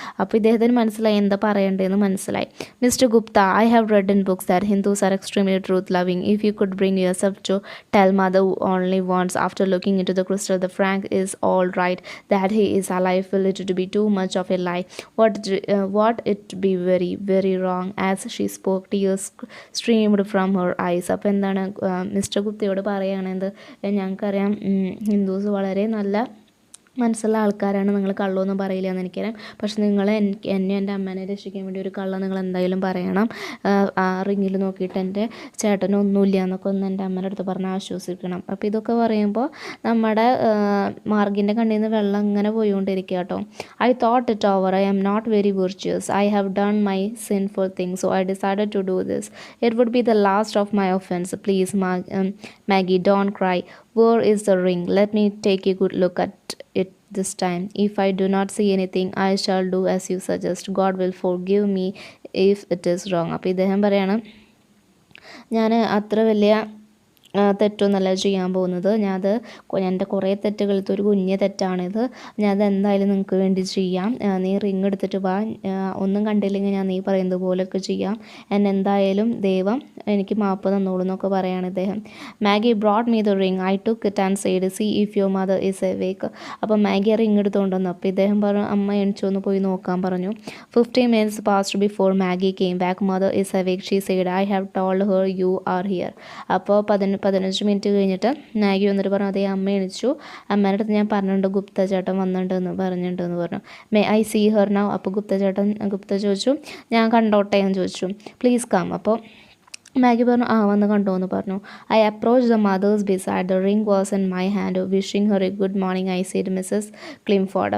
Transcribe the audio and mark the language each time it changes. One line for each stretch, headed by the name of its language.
Malayalam: അപ്പോൾ ഇദ്ദേഹത്തിന് മനസ്സിലായി എന്താ പറയേണ്ടതെന്ന് മനസ്സിലായി.
English: Mister Gupta, I have read in books that Hindus are extremely truth loving. If you could bring your self to tell mother only once after looking in to the crystal the Frank is all right, that he is alive, will it to be too much of a lie? What it be very very wrong. As she spoke, tears streamed from her eyes.
Malayalam: അപ്പോൾ എന്താണ് mister ഗുപ്തയോട് പറയുകയാണെന്ത്, ഞങ്ങൾക്കറിയാം Hindus വളരെ നല്ല മനസ്സുള്ള ആൾക്കാരാണ്, നിങ്ങൾ കള്ളൊന്നും പറയില്ല എന്ന് എനിക്കറിയാം. പക്ഷെ നിങ്ങൾ എന്നെ എൻ്റെ അമ്മേനെ രക്ഷിക്കാൻ വേണ്ടി ഒരു കള്ളം നിങ്ങൾ എന്തായാലും പറയണം. ആ റിങ്ങിൽ നോക്കിയിട്ട് എൻ്റെ ചേട്ടനൊന്നുമില്ല എന്നൊക്കെ ഒന്ന് എൻ്റെ അമ്മേൻ്റെ അടുത്ത് പറഞ്ഞ് ആശ്വസിക്കണം. അപ്പോൾ ഇതൊക്കെ പറയുമ്പോൾ നമ്മുടെ മാർഗിൻ്റെ കണ്ണിൽ നിന്ന് വെള്ളം ഇങ്ങനെ പോയിക്കൊണ്ടിരിക്കുക കേട്ടോ.
English: I thought it over. I am not very virtuous. I have done my sinful thing. So I decided to do this. It would be the last of my offence. Please Maggie, don't cry. Where is the ring? Let me take a good look at it this time. If I do not see anything, I shall do as you suggest. God will forgive me if it is wrong.
Malayalam: അപ്പോൾ ഇദ്ദേഹം പറയാണ്, ഞാൻ അത്ര വലിയ തെറ്റൊന്നല്ല ചെയ്യാൻ പോകുന്നത്. എൻ്റെ കുറേ തെറ്റുകളിലത്തെ ഒരു കുഞ്ഞ് തെറ്റാണിത്. ഞാനത് എന്തായാലും നിങ്ങൾക്ക് വേണ്ടി ചെയ്യാം. നീ റിങ് എടുത്തിട്ട് വാ, ഒന്നും കണ്ടില്ലെങ്കിൽ ഞാൻ നീ പറയുന്നത് പോലെയൊക്കെ ചെയ്യാം. എന്തായാലും ദൈവം എനിക്ക് മാപ്പ് തന്നോളൂ എന്നൊക്കെ പറയാണ് ഇദ്ദേഹം.
English: Maggie brought me the ring, I took it and said see if your mother is awake.
Malayalam: അപ്പോൾ മാഗി റിങ് എടുത്തുകൊണ്ട് വന്നു. അപ്പോൾ ഇദ്ദേഹം പറഞ്ഞു അമ്മ എണിച്ചൊന്ന് പോയി നോക്കാൻ പറഞ്ഞു.
English: 15 minutes passed before Maggie came back. Mother is awake, she said. I have told her you are here.
Malayalam: അപ്പോൾ 15 മിനിറ്റ് കഴിഞ്ഞിട്ട് മാഗി വന്നിട്ട് പറഞ്ഞു അതേ അമ്മ എണിച്ചു, അമ്മേൻ്റെ അടുത്ത് ഞാൻ പറഞ്ഞിട്ടുണ്ട് ഗുപ്ത ചേട്ടൻ പറഞ്ഞിട്ടുണ്ടെന്ന് പറഞ്ഞു.
English: May I see her now.
Malayalam: അപ്പോൾ ഗുപ്ത ചോദിച്ചു ഞാൻ കണ്ടോട്ടെ എന്ന് ചോദിച്ചു.
English: Please come.
Malayalam: അപ്പോൾ മാഗി പറഞ്ഞു വന്ന് കണ്ടോ എന്ന് പറഞ്ഞു.
English: I approach the mother's beside, the ring was in my hand, wishing her a good morning I said Mrs Climford.